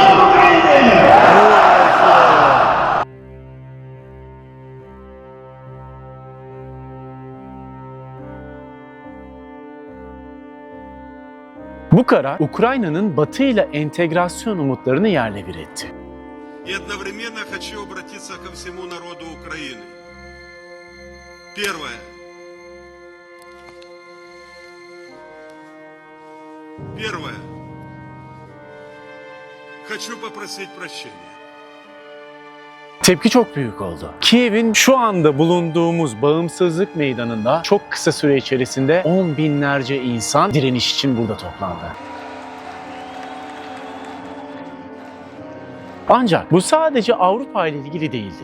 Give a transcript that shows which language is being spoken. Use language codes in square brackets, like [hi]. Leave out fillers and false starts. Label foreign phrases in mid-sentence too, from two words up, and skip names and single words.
[tr] Bu karar Ukrayna'nın Batı ile entegrasyon umutlarını yerle bir etti. [ru] И одновременно хочу обратиться ко всему народу Украины. Первое. Хочу попросить прощения. [tr] Tepki çok büyük oldu. Kiev'in şu anda bulunduğumuz bağımsızlık meydanında çok kısa süre içerisinde 10 binlerce insan direniş için burada toplandı. Ancak bu sadece Avrupa ile ilgili değildi.